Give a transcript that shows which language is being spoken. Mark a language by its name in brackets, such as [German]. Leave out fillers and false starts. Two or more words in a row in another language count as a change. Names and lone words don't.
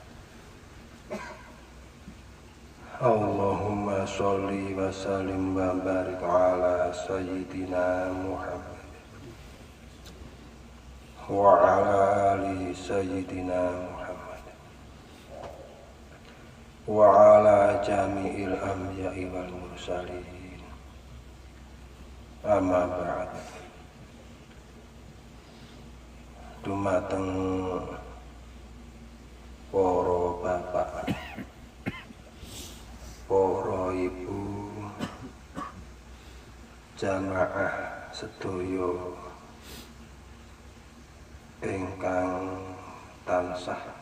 [Arabic] اللهم صل وسلم وبارك على سيدنا محمد وعلى آل سيدنا محمد وعلى جميع الأنبياء والمرسلين. أما بعد. [Javanese] Dumateng para bapak, para ibu, jamaah sedoyo ingkang tansah